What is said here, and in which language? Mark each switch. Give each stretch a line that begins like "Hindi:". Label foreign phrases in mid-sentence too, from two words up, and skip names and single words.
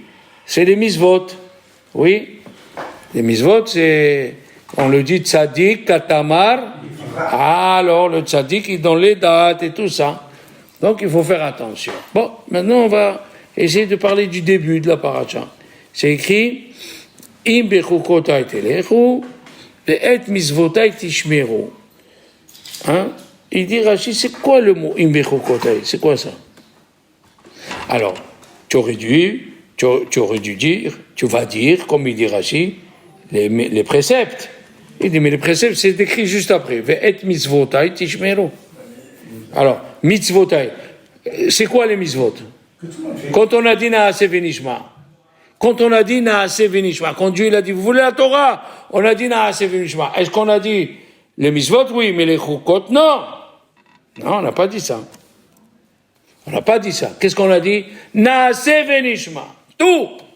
French: C'est les misvot. Oui. Les misvot, c'est, on le dit
Hebrew: צדיק כתמר.
French: Alors, le tzaddik, il donne les dates et tout ça. Donc, il faut faire attention. Bon, maintenant, on va essayer de parler du début de la paracha. C'est écrit,
Hebrew: אם בחקתי תלכו ואת מצותי תשמרו.
French: Il dit, Rashi, c'est quoi le mot
Hebrew: אם בחקתי?
French: C'est quoi ça? Alors, tu aurais dû dire, tu vas dire, comme il dit Rashi, les préceptes. Il dit, mais les préceptes, c'est écrit juste après.
Hebrew: ואת מצותי תשמרו.
French: Alors, mitzvotai, c'est quoi les mitzvot? Quand on a dit
Hebrew: נעשה ונשמע,
French: quand Dieu il a dit, vous voulez la Torah? On a dit
Hebrew: נעשה ונשמע.
French: Est-ce qu'on a dit les mitzvot? Oui, mais les chukot, non. Non, on n'a pas dit ça. Qu'est-ce qu'on a dit?
Hebrew: נעשה ונשמע.
French: Tout.